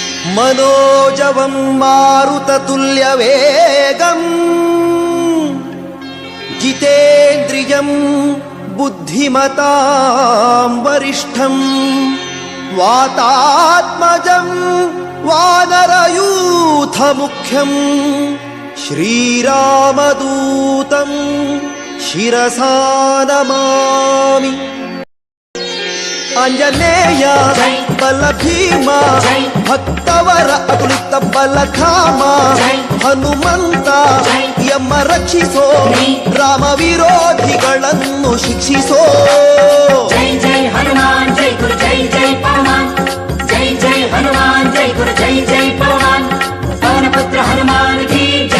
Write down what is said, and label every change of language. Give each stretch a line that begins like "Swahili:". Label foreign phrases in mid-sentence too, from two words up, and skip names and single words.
Sanskrit: मनोजवं मारुततुल्यवेगम् जितेन्द्रियं बुद्धिमतां वरिष्ठं वातात्मजं वानरयूथमुख्यं श्रीरामदूतं शिरसा नमामि।
Kannada: ಆಂಜನೇಯ ಬಲ ಭೀಮಾ ಭಕ್ತವರ ಅತುಲಿತ ಬಲಧಾಮ ಹನುಮಂತ ಯಮ ರಕ್ಷಿಸೋ ರಾಮ ವಿರೋಧಿಗಳನ್ನು ಶಿಕ್ಷಿಸೋ।
Hindi: जय जय हनुमान जय गुरु जय जय पवमान जय जय हनुमान जय गुरु जय जय पवमान पवन पुत्र हनुमान की जय।